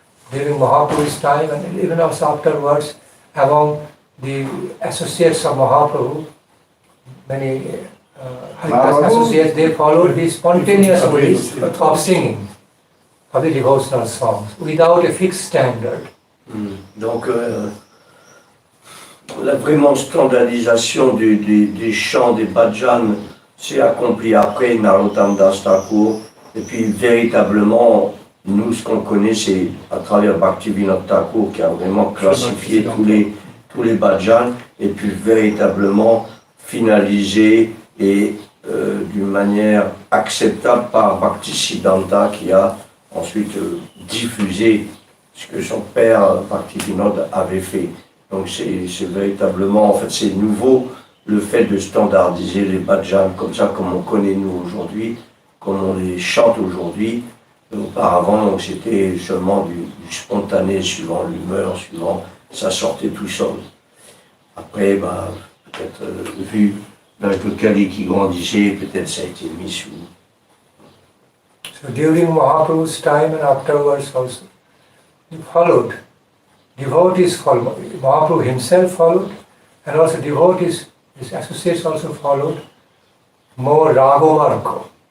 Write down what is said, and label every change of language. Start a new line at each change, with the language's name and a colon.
English: During Mahaprabhu's time and even also afterwards, among the associates of Mahaprabhu, many Haridas associates, they followed the spontaneous ways of singing of the devotional songs without a fixed standard.
French: Donc, la vraiment standardisation des chants des bhajans s'est accomplie après Narottam Das Thakur. Et puis, véritablement, nous, ce qu'on connaît, c'est à travers Bhaktivinoda Thakur qui a vraiment classifié tous les bhajans et puis véritablement finalisé et d'une manière acceptable par Bhaktisiddhanta qui a ensuite diffusé ce que son père Bhaktivinoda avait fait. Donc c'est véritablement, en fait c'est nouveau le fait de standardiser les bhajans comme ça, comme on connaît nous aujourd'hui, comme on les chante aujourd'hui. Auparavant, donc c'était seulement du spontané, suivant l'humeur, suivant, ça sortait tout seul. Après, peut-être vu avec le Kali qui grandissait, peut-être ça a été mis sous.
English: So during Mahaprabhu's time and afterwards also, he followed. Devotees followed. Mahaprabhu himself followed, and also devotees, his associates also followed more Ragomargo.